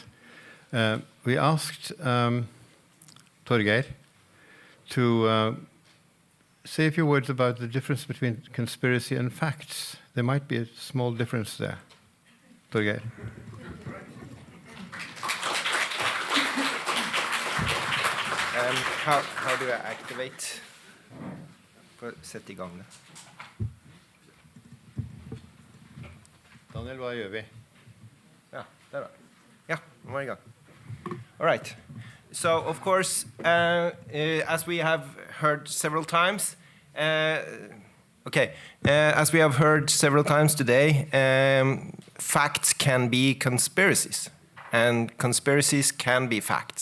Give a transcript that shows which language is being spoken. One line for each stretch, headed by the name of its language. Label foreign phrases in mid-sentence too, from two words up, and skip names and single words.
English: We asked Torgeir to say a few words about the difference between conspiracy and facts. There might be a small difference there. Torgeir. How do I activate?
Norwegian: Sett I gang det. Daniel, hva gjør vi? Ja, der da. Ja, nå var I gang.
English: All right. So, of course, as we have heard several times, as we have heard several times today, facts can be conspiracies, and conspiracies can be facts.